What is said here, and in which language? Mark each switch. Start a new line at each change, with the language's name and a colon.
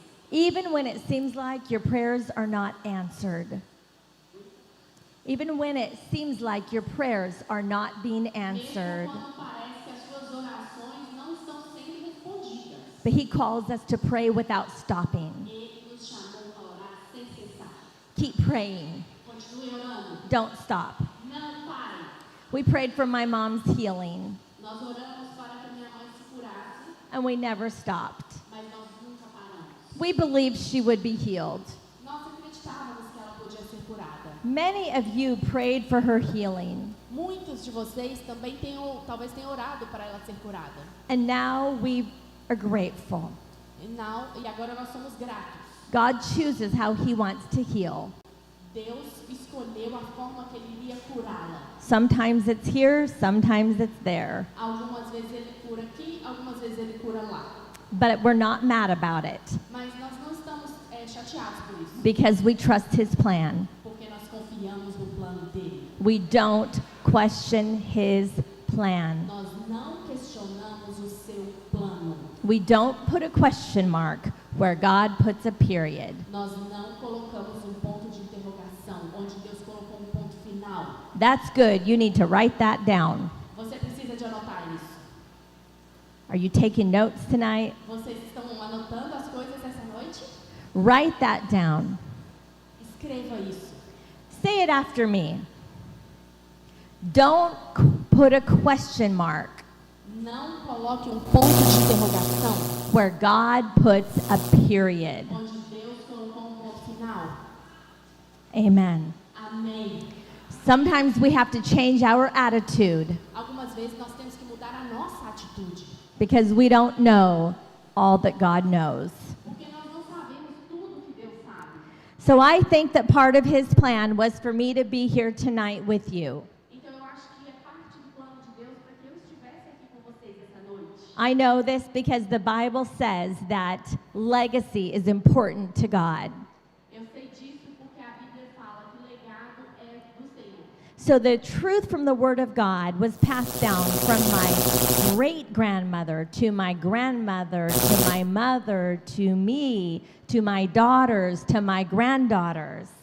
English: Even when it seems like your prayers are not answered. Even when it seems like your prayers are not being answered.
Portuguese: Mesmo quando parece que as suas orações não estão sendo respondidas.
English: But he calls us to pray without stopping.
Portuguese: Ele nos chamou para orar sem cessar.
English: Keep praying.
Portuguese: Continue orando.
English: Don't stop.
Portuguese: Não pare.
English: We prayed for my mom's healing,
Portuguese: Nós oramos para que minha mãe se curasse,
English: and we never stopped.
Portuguese: mas nós nunca paramos.
English: We believed she would be healed.
Portuguese: Nós acreditávamos que ela podia ser curada.
English: Many of you prayed for her healing,
Portuguese: Muitos de vocês também talvez tenham orado para ela ser curada.
English: and now we are grateful.
Portuguese: E agora nós somos gratos.
English: God chooses how he wants to heal.
Portuguese: Deus escolheu a forma que ele iria curá-la.
English: Sometimes it's here, sometimes it's there.
Portuguese: Algumas vezes ele cura aqui, algumas vezes ele cura lá.
English: But we're not mad about it
Portuguese: Mas nós não estamos chateados por isso,
English: because we trust his plan.
Portuguese: porque nós confiamos no plano dele.
English: We don't question his plan.
Portuguese: Nós não questionamos o seu plano.
English: We don't put a question mark where God puts a period.
Portuguese: Nós não colocamos um ponto de interrogação, onde Deus colocou um ponto final.
English: That's good. You need to write that down.
Portuguese: Você precisa de anotar isso.
English: Are you taking notes tonight?
Portuguese: Vocês estão anotando as coisas essa noite?
English: Write that down.
Portuguese: Escreva isso.
English: Say it after me. Don't put a question mark
Portuguese: Não coloque um ponto de interrogação,
English: where God puts a period.
Portuguese: onde Deus colocou um ponto final.
English: Amen.
Portuguese: Amém.
English: Sometimes we have to change our attitude
Portuguese: Algumas vezes nós temos que mudar a nossa atitude,
English: because we don't know all that God knows.
Portuguese: porque nós não sabemos tudo que Deus sabe.
English: So I think that part of his plan was for me to be here tonight with you.
Portuguese: Então eu acho que é parte do plano de Deus para que eu estivesse aqui com vocês essa noite.
English: I know this because the Bible says that legacy is important to God.
Portuguese: Eu sei disso porque a Bíblia fala que o legado é do Senhor.
English: So the truth from the Word of God was passed down from my great-grandmother to my grandmother to my mother to me to my daughters to my granddaughters.